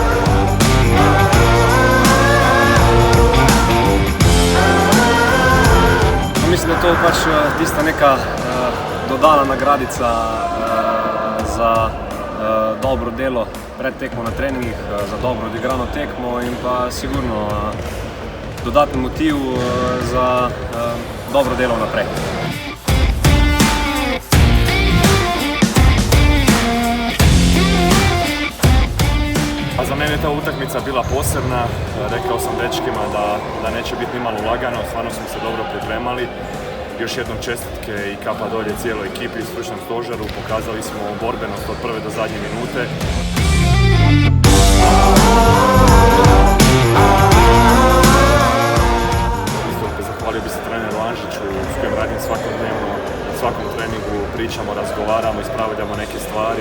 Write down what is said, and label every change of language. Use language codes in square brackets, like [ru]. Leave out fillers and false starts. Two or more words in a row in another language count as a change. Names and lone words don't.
[sl] Mislim, da je to pač tista neka dodana nagradica za dobro delo pred tekmo na treningih, za dobro odigrano tekmo in pa sigurno dodatni motiv za dobro delo naprej. [hr] Za mene je ta utakmica bila posebna, rekao sam dečkima da neće biti nimalo lagano, stvarno smo se dobro pripremali. Još jednom čestitke i kapa dolje cijeloj ekipi i stručnom stožeru, pokazali smo borbenost od prve do zadnje minute. Zahvalio bi se treneru Anžiću s kojim radim svakodnevno, na svakom treningu pričamo, razgovaramo, ispravljamo neke stvari.